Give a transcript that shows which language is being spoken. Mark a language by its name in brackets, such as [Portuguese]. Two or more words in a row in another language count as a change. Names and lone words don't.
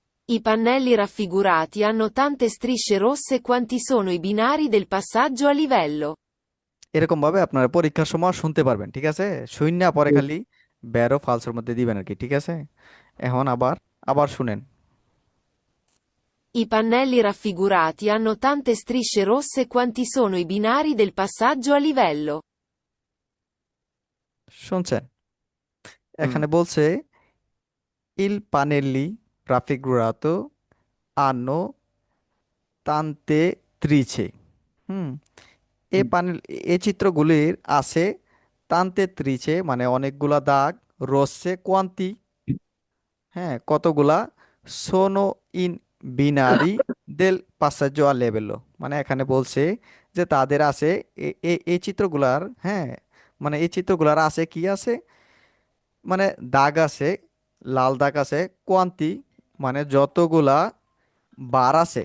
[Italian] I pannelli raffigurati hanno tante strisce rosse quanti sono i binari del passaggio a livello. [Bangla] এরকম ভাবে আপনারা পরীক্ষার সময় শুনতে পারবেন, ঠিক আছে? শূন্য পরে খালি ব্যারো ফালসের মধ্যে দিবেন আর কি, ঠিক আছে? এখন আবার আবার শুনেন। [Italian] I pannelli raffigurati hanno tante strisce rosse quanti sono i binari del passaggio a livello. [Bangla] শুনছেন? হুম। এখানে বলছে [Italian] il pannelli raffigurato hanno tante trice। [Bangla] হুম, এই হুম। প্যানেল, এই চিত্রগুলির আছে [Italian] tante strisce [Bangla] মানে অনেকগুলা দাগ, [Italian] rosse quanti, [Bangla] হ্যাঁ কতগুলা, [Italian] sono in binari del passaggio a livello, [Bangla] মানে এখানে বলছে যে তাদের আছে এই চিত্রগুলার, হ্যাঁ মানে এই চিত্রগুলার আছে কি আছে, মানে দাগ আছে, লাল দাগ আছে, কোয়ান্তি মানে যতগুলা বার আছে।